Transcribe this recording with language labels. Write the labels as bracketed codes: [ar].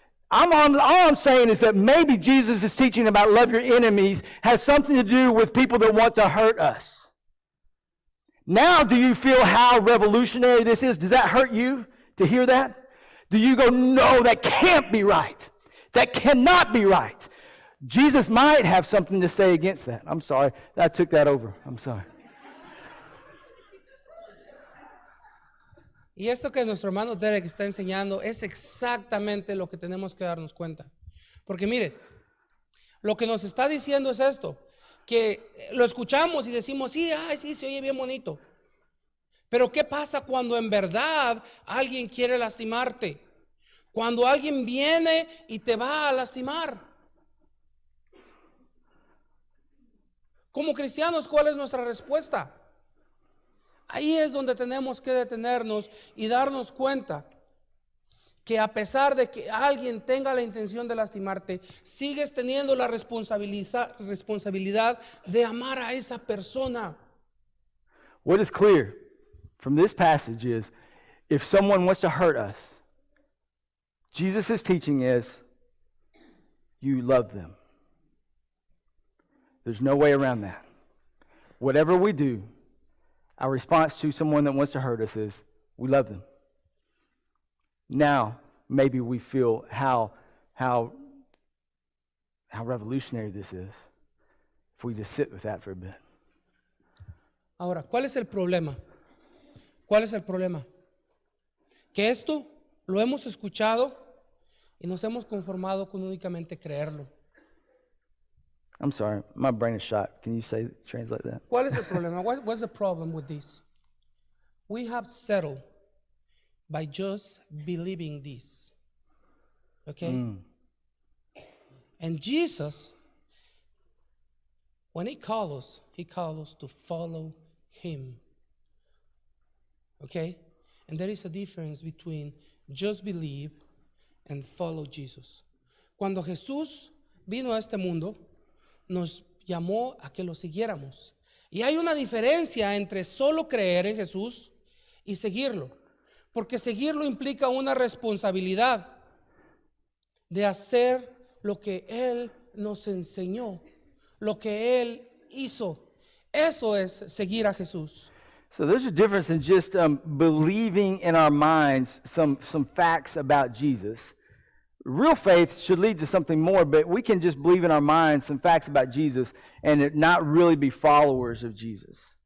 [en] All I'm saying is that maybe Jesus' teaching about love your enemies has something to do with people that want to hurt us. Now, do you feel how revolutionary this is? Does that hurt you? to hear that? Do you go, no, that can't be right? That cannot be right. Jesus might have something to say against that. I'm sorry, I took that over. I'm sorry. [es] Y esto que nuestro hermano Derek está enseñando es exactamente lo que tenemos que darnos cuenta. Porque mire, lo que nos está diciendo es esto, que lo escuchamos y decimos, sí, ay, sí, se oye bien bonito. Pero ¿qué pasa cuando en verdad alguien quiere lastimarte? Cuando alguien viene y te va a lastimar. Como cristianos, ¿cuál es nuestra respuesta? Ahí es donde tenemos que detenernos y darnos cuenta que a pesar de que alguien tenga la intención de lastimarte, sigues teniendo la responsabilidad de amar a esa persona. [en] What is clear from this passage is, if someone wants to hurt us, Jesus' teaching is, you love them. There's no way around that. Whatever we do, our response to someone that wants to hurt us is, we love them. Now, maybe we feel how revolutionary this is if we just sit with that for a bit. [es] Ahora, ¿cuál es el problema? ¿Cuál es el problema? Que esto lo hemos escuchado y nos hemos conformado con únicamente creerlo. [en] I'm sorry, my brain is shot. Can you translate that? [es] ¿Cuál es el problema? [en] What's the problem with this? We have settled by just believing this. Okay? And Jesus, when he calls us to follow him. Okay? And there is a difference between just believe and follow Jesus. [es] Cuando Jesús vino a este mundo, nos llamó a que lo siguiéramos. Y hay una diferencia entre solo creer en Jesús y seguirlo. Porque seguirlo implica una responsabilidad de hacer lo que Él nos enseñó, lo que Él hizo. Eso es seguir a Jesús. [en] So there's a difference in just believing in our minds some facts about Jesus. Real faith should lead to something more, but we can just believe in our minds some facts about Jesus and it not really be followers of Jesus.